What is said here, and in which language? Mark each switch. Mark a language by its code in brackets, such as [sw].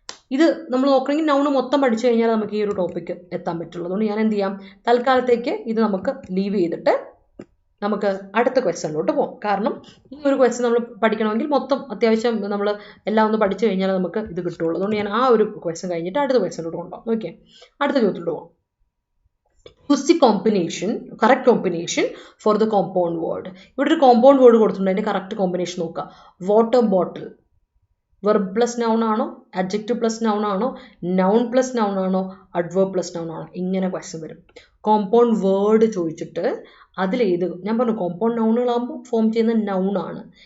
[ml] ഇത് നമ്മൾ നോക്കണമെങ്കിൽ നൗണ് മൊത്തം പഠിച്ചു കഴിഞ്ഞാൽ നമുക്ക് ഈ ഒരു ടോപ്പിക്ക് എത്താൻ പറ്റുള്ളൂ. അതുകൊണ്ട് ഞാൻ എന്ത് ചെയ്യാം, തൽക്കാലത്തേക്ക് ഇത് നമുക്ക് ലീവ് ചെയ്തിട്ട് നമുക്ക് അടുത്ത ക്വസ്റ്റ്യനിലോട്ട് പോകാം. കാരണം ഈ ഒരു ക്വസ്റ്റ്യൻ നമ്മൾ പഠിക്കണമെങ്കിൽ മൊത്തം അത്യാവശ്യം നമ്മൾ എല്ലാം ഒന്ന് പഠിച്ചു കഴിഞ്ഞാൽ നമുക്ക് ഇത് കിട്ടുള്ളൂ. അതുകൊണ്ട് ഞാൻ ആ ഒരു ക്വസ്റ്റ്യൻ കഴിഞ്ഞിട്ട് അടുത്ത ക്വസ്റ്റ്യനിലോട്ട് കൊണ്ടുപോകാം. ഓക്കെ, അടുത്ത ചോദ്യത്തിലോട്ട് പോകാം. [en] Use the combination, correct combination for the compound word. [ml] ഇവിടെ ഒരു കോമ്പൗണ്ട് വേർഡ് കൊടുത്തിട്ടുണ്ട്, അതിന്റെ കറക്റ്റ് കോമ്പിനേഷൻ നോക്കുക. Water bottle verb plus noun ആണോ, അഡ്ജക്റ്റീവ് പ്ലസ് നൗൺ ആണോ, നൗൺ പ്ലസ് നൗൺ ആണോ, അഡ്വേർബ് പ്ലസ് നൗൺ ആണോ? ഇങ്ങനെ ക്വസ്റ്റ്യൻ വരും. കോമ്പൗണ്ട് വേർഡ് ചോദിച്ചിട്ട് അതിലേത്, ഞാൻ പറഞ്ഞു കോമ്പൗണ്ട് നൗണുകളാകുമ്പോൾ ഫോം ചെയ്യുന്ന നൗൺ ആണ്.